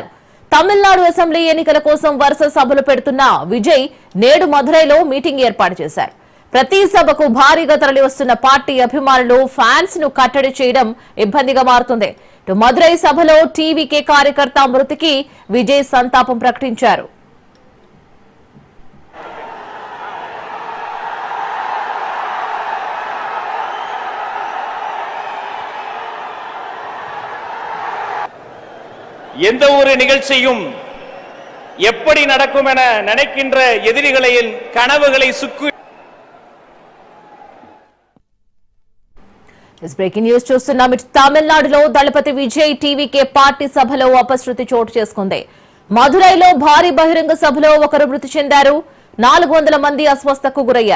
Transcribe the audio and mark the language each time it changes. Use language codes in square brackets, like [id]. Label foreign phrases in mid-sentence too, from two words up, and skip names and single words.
[te] తమిళనాడు అసెంబ్లీ ఎన్నికల కోసం వరుస సభలు పెడుతున్న విజయ్ నేడు మదురైలో మీటింగ్ ఏర్పాటు చేశారు. ప్రతి సభకు భారీగా తరలి వస్తున్న పార్టీ అభిమానులు ఫ్యాన్స్ ను కట్టడి చేయడం ఇబ్బందిగా మారుతుంది. మదురై సభలో టీవీకే కార్యకర్త మృతికి విజయ్ సంతాపం ప్రకటించారు. [ta] எந்த ஒரு நிகழ்ச்சியும் எப்படி நடக்கும் என நினைக்கின்ற எதிரிகளின் கனவுகளை சுக்கு [en] breaking news [te] చూస్తున్నాం. తమిళనాడులో దళపతి విజయ్ టీవీకే పార్టీ సభలో అపశృతి చోటు చేసుకుంది. మదురైలో భారీ బహిరంగ సభలో ఒకరు మృతి చెందారు. 400 మంది అస్వస్థకు గురయ్యారు.